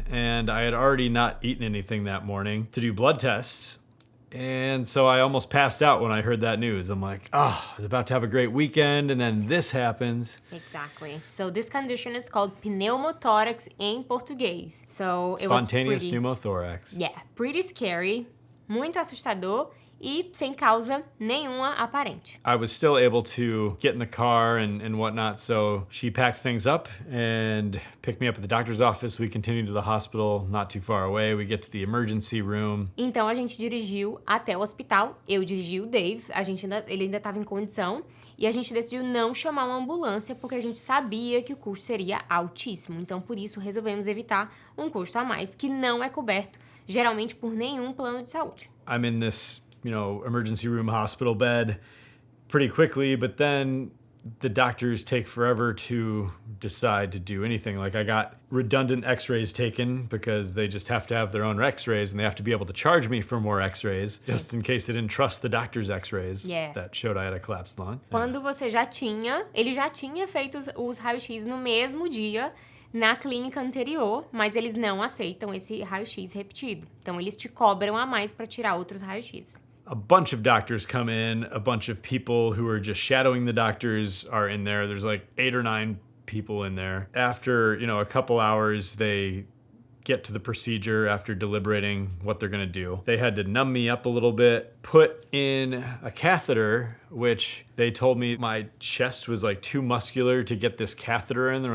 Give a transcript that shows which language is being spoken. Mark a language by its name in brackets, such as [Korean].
[English] And I had already not eaten anything that morning to do blood tests. And so I almost passed out when I heard that news. I'm like, oh, I was about to have a great weekend, and then this happens. Exactly. So this condition is called pneumothorax in português. So Spontaneous it was pneumothorax. Yeah, pretty scary, [Portuguese] muito assustador e sem causa nenhuma aparente. [English] I was still able to get in the car and whatnot, so she packed things up and picked me up at the doctor's office. We continued to the hospital, not too far away. We get to the emergency room. [Portuguese] Então a gente dirigiu até o hospital. Eu dirigi o Dave, ele ainda estava em condição. E a gente decidiu não chamar uma ambulância porque a gente sabia que o custo seria altíssimo. Então, por isso, resolvemos evitar um custo a mais que não é coberto, geralmente por nenhum plano de saúde. [English] I'm in this, emergency room hospital bed pretty quickly, but then the doctors take forever to decide to do anything. Like I got redundant x-rays taken because they just have to have their own x-rays and they have to be able to charge me for more x-rays just in case they didn't trust the doctor's x-rays that showed I had a collapsed lung. [Portuguese] Quando ele já tinha feito os raios-x no mesmo dia na clínica anterior, mas eles não aceitam esse raio-x repetido. Então eles te cobram a mais para tirar outros raios-x. [English] A bunch of doctors come in, a bunch of people who are just shadowing the doctors are in there. There's like 8 or 9 people in there. After, a couple hours, they get to the procedure after deliberating what they're gonna do. They had to numb me up a little bit, put in a catheter, which they told me my chest was like too muscular to get this catheter in.